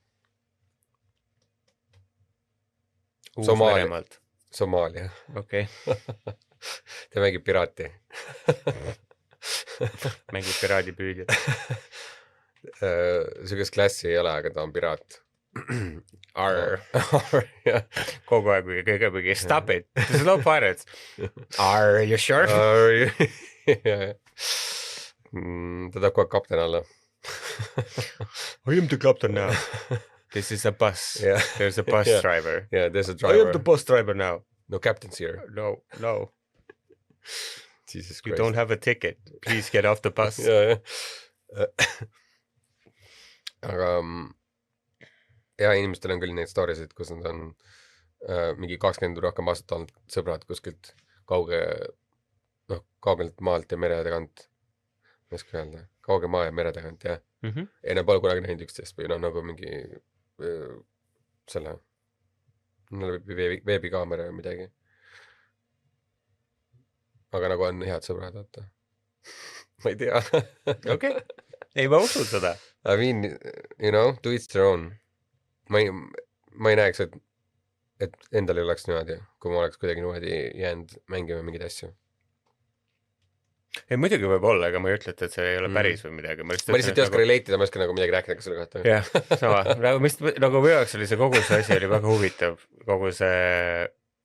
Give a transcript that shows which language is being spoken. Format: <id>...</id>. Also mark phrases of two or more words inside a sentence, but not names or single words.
<et>Somaalia. Okei. Ta mängib piraati. Mängib piraadipüüdjad. Sugust klassi ei ole, aga ta on piraat.</et> <en>Arr.</en> <et>Kogu aeg kõige</et> <en>stop it. This is no pirates. Arr, you sure?</en> <et>Ta tahab kogu kapten alla.</et> <en>I am the captain now. This is a bus. Yeah. There's a bus driver. Yeah, there's a driver. I am the bus driver now. No captain's here. No. Jesus Christ. You don't have a ticket. Please get off the bus. Yeah.</en> <et>Aga ja inimestel on küll neid storysid, kus nad on mingi 20 rohkem aastat olnud sõbrad kuskilt kaugelt maalt ja mere tagant. Ma ei oska öelda. Kauge maa ja mere tagant, jah. Ja nad pole kunagi näinud üksteist või nagu mingi selle veebikaamera või midagi. Aga nagu on head sõbrad, vaata. Ma ei tea. Okei. Ei, ma usun seda.</et> <en>I mean, you know, to each their own.</en> <et>Ma ei näeks, et endal ei oleks niimoodi, kui ma oleks kuidagi niimoodi jäänud mängima mingeid asju. Ei, muidugi võib olla, aga ma ei ütle, et see ei ole päris või midagi. Ma lihtsalt ei oska relate'ida, ma ei oska nagu midagi rääkida selle kohta. Jah, sama. Nagu minu jaoks oli see kogu see asi oli väga huvitav.</et>